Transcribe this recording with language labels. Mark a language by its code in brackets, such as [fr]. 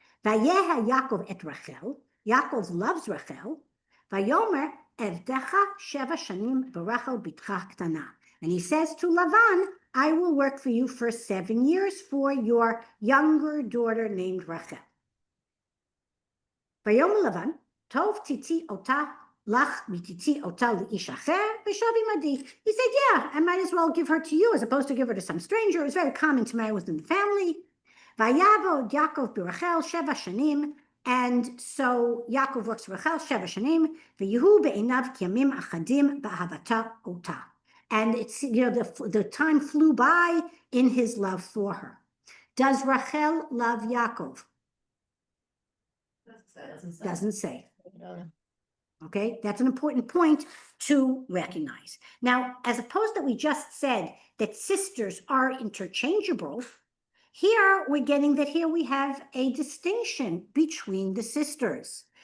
[he] Vayeha Yaakov et Rachel. [en] Yaakov loves Rachel. And he says to Lavan, I will work for you for 7 years for your younger daughter named Rachel. [he] ויאמר לבן, טוב תיתי אותה לך ותיתי אותה לאיש אחר ושב עמדי. [en] He said, yeah, I might as well give her to you as opposed to give her to some stranger. It was very common to marry within the family. [he] ויעבוד יעקב ברחל 7 שנים, [en] and so Yaakov works for Rachel 7 [he] שנים, ויהיו בעיניו כימים אחדים באהבתה אותה. [en] And it's, the time flew by in his love for her. Does Rachel love Yaakov? Doesn't say. Okay, that's an important point to recognize. Now, as opposed that we just said that sisters are interchangeable, here we're getting that here we have a distinction between the sisters.